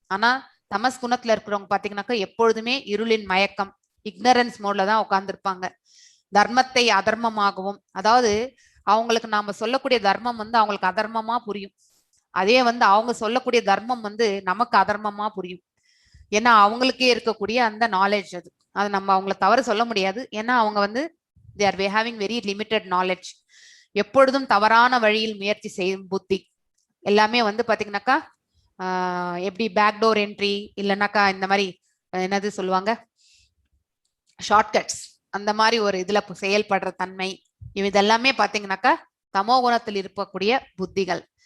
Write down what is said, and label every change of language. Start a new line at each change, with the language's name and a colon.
Tamil: ஆனா தமஸ் குணத்துல இருக்கிறவங்க பாத்தீங்கன்னாக்கா எப்பொழுதுமே இருளின் மயக்கம், இக்னரன்ஸ் மோட்ல தான் உட்கார்ந்துருப்பாங்க. தர்மத்தை அதர்மமாகவும், அதாவது அவங்களுக்கு நாம சொல்லக்கூடிய தர்மம் வந்து அவங்களுக்கு அதர்மமா புரியும், அதே வந்து அவங்க சொல்லக்கூடிய தர்மம் வந்து நமக்கு அதர்மமா புரியும். ஏன்னா அவங்களுக்கே இருக்கக்கூடிய அந்த நாலேஜ் அது நம்ம அவங்கள தவறு சொல்ல முடியாது. ஏன்னா அவங்க வந்து
English: they are having very limited knowledge.
Tamil: எப்பொழுதும் தவறான வழியில் முயற்சி செய்யும் புத்தி எல்லாமே வந்து பாத்தீங்கன்னாக்கா எப்படி பேக்டோர் என்ட்ரி, இல்லைன்னாக்கா இந்த மாதிரி என்னது சொல்லுவாங்க ஷார்ட்கட்ஸ், அந்த மாதிரி ஒரு இதுல செயல்படுற தன்மை, இதெல்லாமே பாத்தீங்கன்னாக்கா தமோ குணத்தில் இருக்கக்கூடிய புத்திகள்.